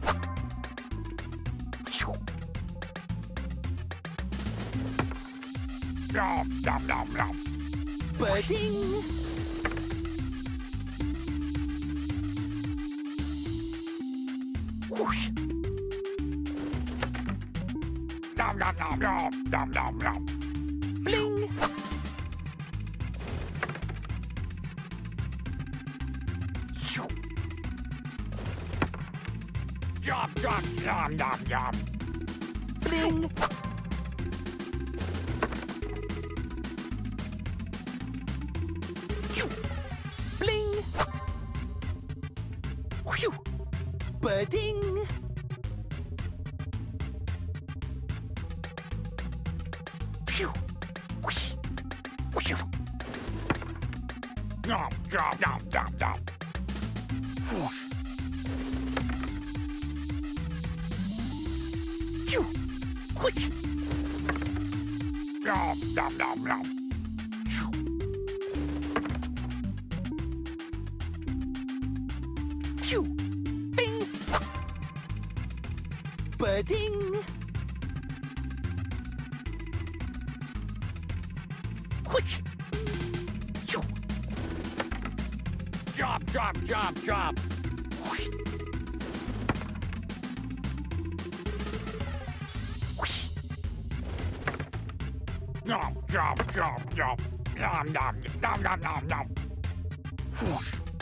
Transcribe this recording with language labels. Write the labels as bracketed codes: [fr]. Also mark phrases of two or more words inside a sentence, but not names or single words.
[en] Dum, dum, dum, dum. Ba-ding. Whoosh. Dum, dum, dum, dum, dum, dum, dum. Bling. Jump, jump, yum, yum, yum. Bling. Bling. Whew. Ba-ding. Phew. Whoosh. Whew. Yum, yum, yum, yum, yum. Whoosh. Phew. Whoosh. Yum, yum, yum, yum. Phew. Bing. Ba-ding. Whoosh. Phew. Jump, jump, jump, jump. Whoosh. Whoosh. Yum, jump, jump, jump. Yum, yum, yum, yum, yum, yum. Whoosh.